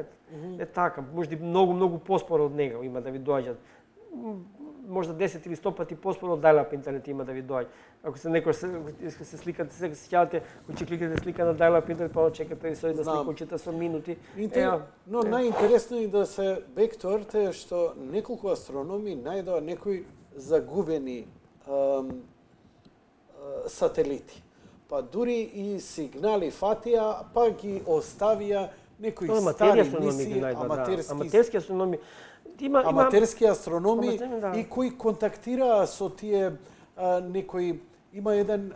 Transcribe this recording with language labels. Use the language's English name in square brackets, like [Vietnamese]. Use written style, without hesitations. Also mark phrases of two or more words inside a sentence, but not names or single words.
[Macedonian] Е така, можда многу поспоро од него има да ви доаѓат. Можда 10 или 100 пати поспоро од dial-up интернет има да ви доаѓа. Ако се некој се сликате, се сеќавате, кога ќе кликате слика на dial-up интернет, па чекате со една сликачита со минути. Но најинтересно е да се [English] back to earth [Macedonian] е што неколку астрономи најдоа некои загубени сателити. Па дури и сигнали фатија, па ги оставија некои стари мисии, аматерски астрономи. Аматерски астрономи и кои контактираа со тие некои има еден